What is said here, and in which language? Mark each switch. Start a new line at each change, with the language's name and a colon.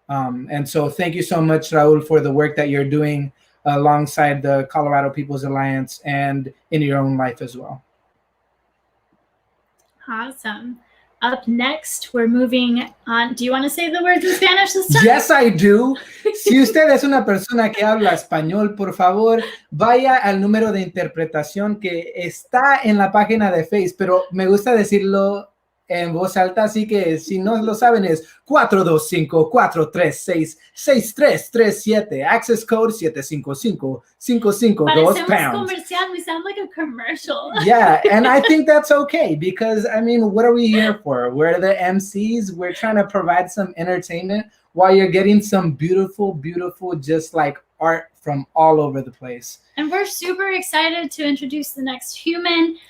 English: And so thank you so much, Raul, for the work that you're doing alongside the Colorado People's Alliance and in your own life as well. Awesome. Up next, we're moving on. Do you want to say the words in Spanish this time? Yes, I do.
Spanish: Si usted es una persona que habla español, por favor, vaya al número de interpretación que está en la página de Facebook, pero me gusta decirlo en voz alta, así que si no lo saben es 425-436-6337,
English: access code
Spanish: 755-552 Parecemos
English: pounds.
Spanish: comercial.
English: We sound like a commercial. Yeah, and I think that's okay, because I mean, what are we here for? We're the MCs. We're trying to provide some entertainment while you're getting some beautiful, just like art from all over the place. And we're super excited to introduce the next human.